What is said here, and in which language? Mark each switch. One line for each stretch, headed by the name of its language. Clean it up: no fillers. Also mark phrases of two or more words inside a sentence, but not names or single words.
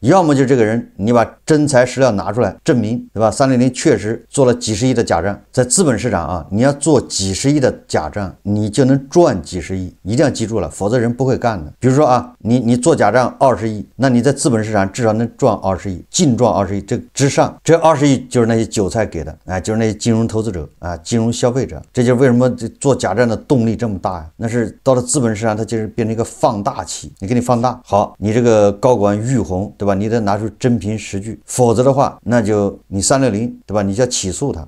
Chinese: 要麼就這個人你把真材實料拿出來證明，對吧？360確實做了幾十億的假賬，在資本市场啊，你要做幾十億的假賬，你就能賺幾十億，一定要記住了，否則人不會幹的。比如說啊，你做假賬20億，那你在資本市場至少能賺20億，淨賺20億，這之上，這20 億就是那些韭菜給的，哎，就是那些金融投資者啊，金融消費者。這就是為什麼做假賬的動力這麼大呀？那是到了資本市场，它就是變成一個放大器，你给你放大。好，你這個高管玉紅，對吧？你得拿出真憑實據，否則的話，那就你360，對吧？你就要起訴他。